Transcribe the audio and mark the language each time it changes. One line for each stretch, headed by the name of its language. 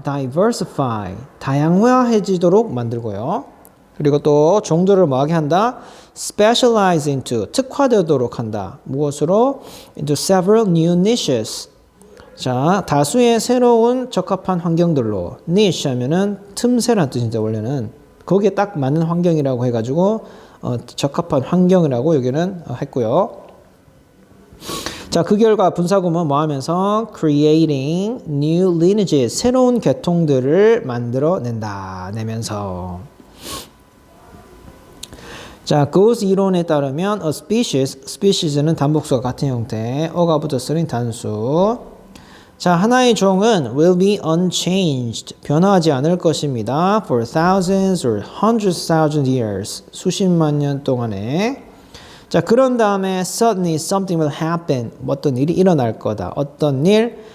Korean: diversify, 다양화해지도록 만들고요. 그리고 또 종들을 뭐하게 한다?
English: specialize into,
Korean: 특화되도록 한다. 무엇으로?
English: into several new niches.
Korean: 자, 다수의 새로운 적합한 환경들로. niche 하면은 틈새란 뜻인데 원래는 거기에 딱 맞는 환경이라고 해가지고 적합한 환경이라고 여기는 했고요. 자, 그 결과 분사구문 뭐 하면서
English: creating new lineages,
Korean: 새로운 계통들을 만들어내면서. 자, 그것의 이론에 따르면 a species는 단복수와 같은 형태, 어가 붙었으니 단수. 자, 하나의 종은
English: will be unchanged,
Korean: 변화하지 않을 것입니다.
English: for thousands or hundreds of thousands years,
Korean: 수십만 년 동안에. 자, 그런 다음에
English: suddenly something will happen,
Korean: 어떤 일이 일어날 거다. 어떤 일?